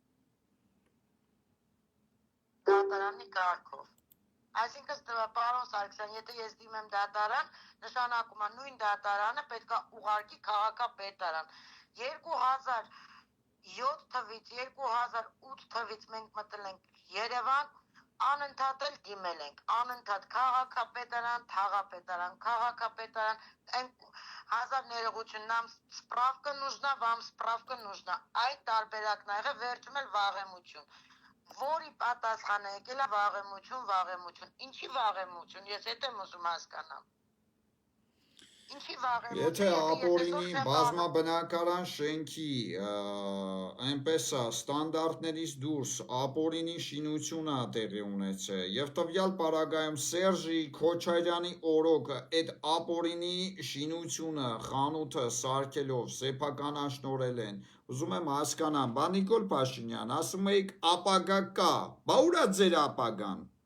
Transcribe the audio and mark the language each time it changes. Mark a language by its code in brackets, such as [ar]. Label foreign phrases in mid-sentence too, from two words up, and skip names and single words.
[hy] Դատարանի կարգով։ Այսինքն, պարոն Սարգսյան, եթե ես դիմեմ դատարան, նշանակում է նույն դատարանը պետք է ուղարկի քաղաքապետարան։ 2007 թվից 2008 թվից մենք մտել ենք Երևան, անընդհատ էլ դիմել ենք, անընդհատ քաղաքապետարան, թաղապետարան, քաղաքապետարան, հազար ներողություն, [ru] нам справка нужна, вам справка нужна, [hy] այդ տարբերակն ա եղել, վերջում էլ վաղեմություն, որի պատասխանը եկել է վաղեմություն, ինչի վաղեմություն, ես հետ եմ ուզում հասկանամ։ Եթե ապօրինի բազմաբնակարան շենքի այնպես է ստանդարտներից դուրս ապօրինի շինությունը տեղի ունեցել եւ տվյալ պարագայում Սերժի Քոչարյանի օրոքը այդ ապօրինի շինությունը խանութը սարքելով սեփականաշնորել են, ուզում եմ հասկանամ, բա Նիկոլ Փաշինյան, ասում եք ապագա կա, բա ուր է ձեր ապագան։